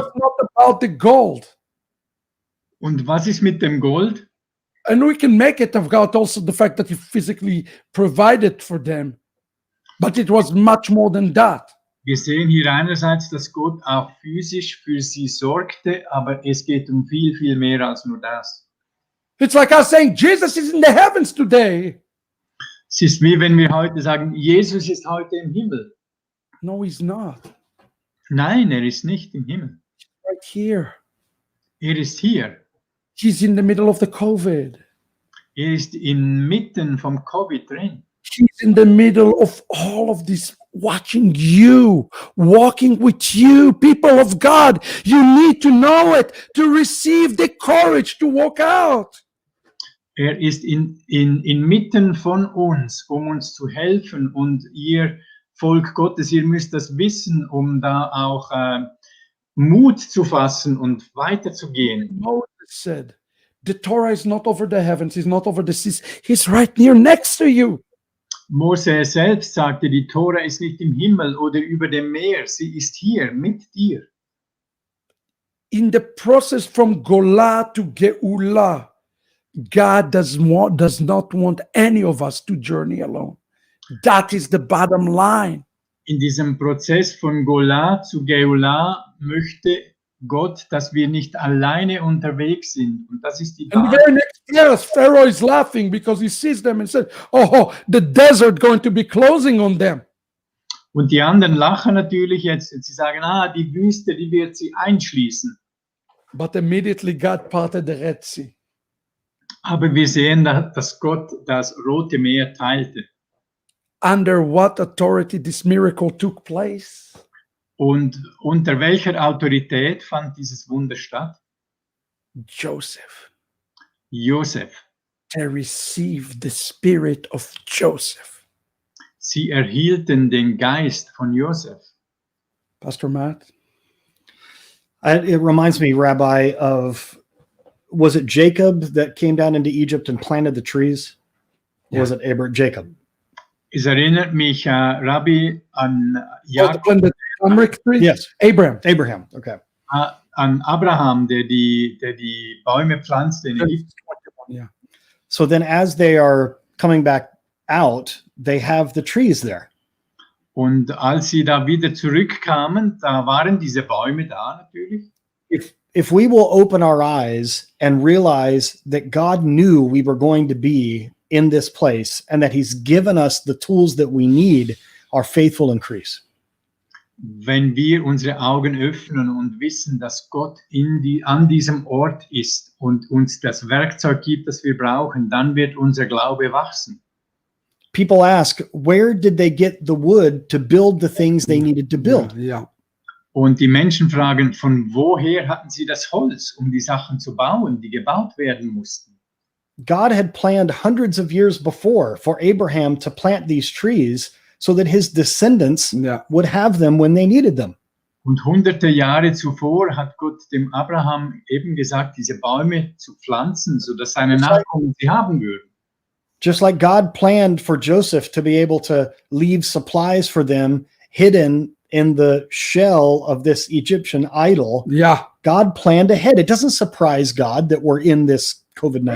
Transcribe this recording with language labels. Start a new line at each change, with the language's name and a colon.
English: It's not about the gold.
German: Und was ist mit dem Gold?
English: And we can make it about also the fact that he physically provided for them. But it was much more than that.
German: Wir sehen hier einerseits, dass Gott auch physisch für sie sorgte, aber es geht um viel, viel mehr als nur das.
English: It's like us saying, Jesus is in the heavens today.
German: Es ist wie wenn wir heute sagen, Jesus ist heute im Himmel.
English: No, he's not.
German: Nein, er ist nicht im Himmel.
English: Right here.
German: Er ist hier.
English: He's in the middle of the COVID.
German: Er ist inmitten vom Covid drin.
English: He's in the middle of all of this, watching you, walking with you, people of God. You need to know it to receive the courage to walk out.
German: Er ist inmitten von uns, um uns zu helfen. Und ihr Volk Gottes, ihr müsst das wissen, um da auch Mut zu fassen und weiterzugehen.
English: Moses said, the Torah is not over the heavens, it's not over the seas. He's right near next to you.
German: Mose selbst sagte, die Tora ist nicht im Himmel oder über dem Meer, sie ist hier mit dir.
English: In the process from Golah to Geulah, God does not want any of us to journey alone. That is the bottom line.
German: In diesem Prozess von Golah zu Geulah möchte Gott, dass wir nicht alleine unterwegs sind. Und das ist die
English: And the
German: Basis.
English: very next verse, Pharaoh is laughing because he sees them and said, oh, the desert going to be closing on them.
German: Und die anderen lachen natürlich jetzt. Und sie sagen, die Wüste, die wird sie einschließen.
English: But immediately God parted the Red Sea.
German: Aber wir sehen, dass Gott das Rote Meer teilte.
English: Under what authority this miracle took place?
German: Und unter welcher Autorität fand dieses Wunder statt?
English: Joseph.
German: Josef.
English: They received the spirit of Joseph.
German: Sie erhielten den Geist von Josef.
English: Pastor Matt? It reminds me, Rabbi, of, was it Jacob that came down into Egypt and planted the trees? Or was it Jacob?
German: Es erinnert mich, Rabbi, an
English: The turmeric tree? Yes. Abraham. Okay.
German: an Abraham, der die Bäume pflanzte in Ägypten.
English: Yeah. So then as they are coming back out, they have the trees there.
German: Und als sie da wieder zurückkamen, da waren diese Bäume da natürlich.
English: If we will open our eyes and realize that God knew we were going to be in this place and that he's given us the tools that we need, our faith will increase.
German: Wenn wir unsere Augen öffnen und wissen, dass Gott an diesem Ort ist und uns das Werkzeug gibt, das wir brauchen, dann wird unser Glaube wachsen.
English: People ask, where did they get the wood to build the things they needed to build? Yeah.
German: Und die Menschen fragen, von woher hatten sie das Holz, um die Sachen zu bauen, die gebaut werden mussten?
English: God had planned hundreds of years before for Abraham to plant these trees so that his descendants would have them when they needed them.
German: Und hunderte Jahre zuvor hat Gott dem Abraham eben gesagt, diese Bäume zu pflanzen, sodass seine Nachkommen sie haben würden.
English: Just like God planned for Joseph to be able to leave supplies for them hidden in the shell of this Egyptian idol. Yeah. God planned ahead. It doesn't surprise God that we're in this COVID-19.